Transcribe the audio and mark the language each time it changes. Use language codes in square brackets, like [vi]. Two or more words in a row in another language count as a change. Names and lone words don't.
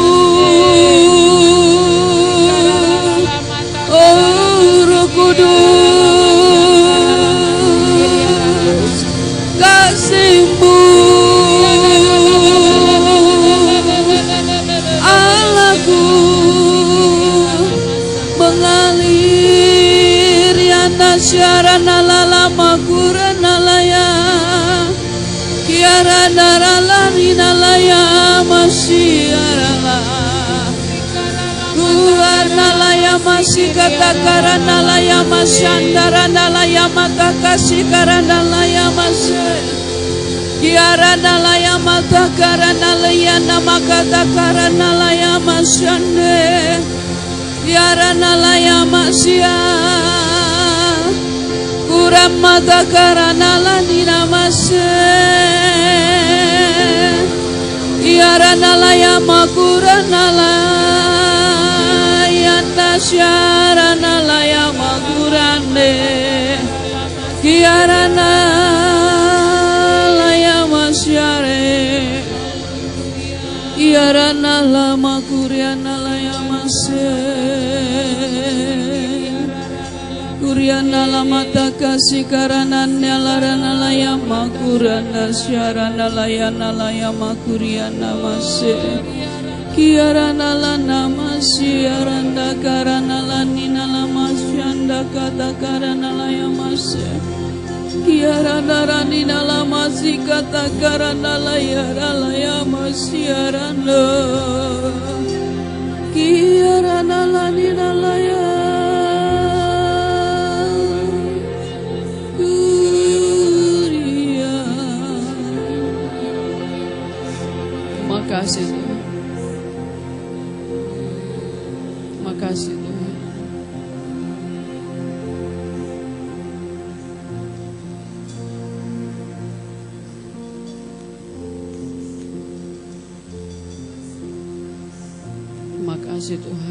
[id] Kudus, kasih-Mu Allahku mengalir yana syarana lama kurana laya, kiarana larina laya masyarala. Warna laya masih kata karana laya masyandarana laya mata kasih karana laya masih, kiarana laya mata karana laya nama kata karana laya masyande, kiarana laya masya, kuram mata karana lani nama masih. Kiarana laya makurana laya tasyarana laya makurande. Kiarana laya masyare. Kiarana lama kuriana laya mase. Kuriana lama takasi karana nyalarana laya makurana syarana laya nalaya makuriana mase. Kiarana lana masyaranda karana lanina lama syanda kata karana laya mase. Kiarana ranina lama sikata karana laya ralaya masyaranda. Kiarana lanina laya. Terima kasih Tuhan. Terima kasih Tuhan. Terima kasih Tuhan.